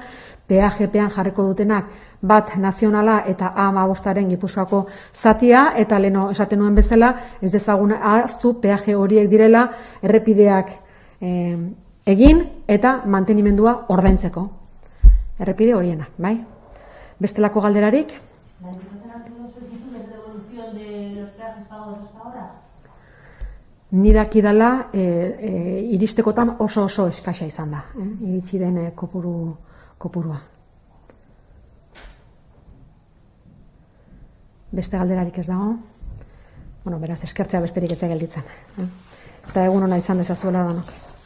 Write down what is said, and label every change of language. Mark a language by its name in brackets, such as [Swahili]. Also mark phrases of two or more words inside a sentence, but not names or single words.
[Basque] peajepean jarriko dutenak bat nazionala eta A15aren Gipuzkoako zatia, eta leno esaten nuen bezala, ez dezagun ahaztu peaje horiek direla errepideak egin eta mantenimendua ordaintzeko. Errepide horiena, bai? Bestelako galderarik? [Spanish] ¿La Diputación ha tenido solicitudes de devolución de los peajes pagados hasta ahora? [Basque] Ni dakidala iristekotan oso eskasa izan da, iritsi den kopurua. Beste galderarik ez dago? Bueno, beraz, eskertzea besterik ez gelditzen. Eta egun ona izan dezazuela danok.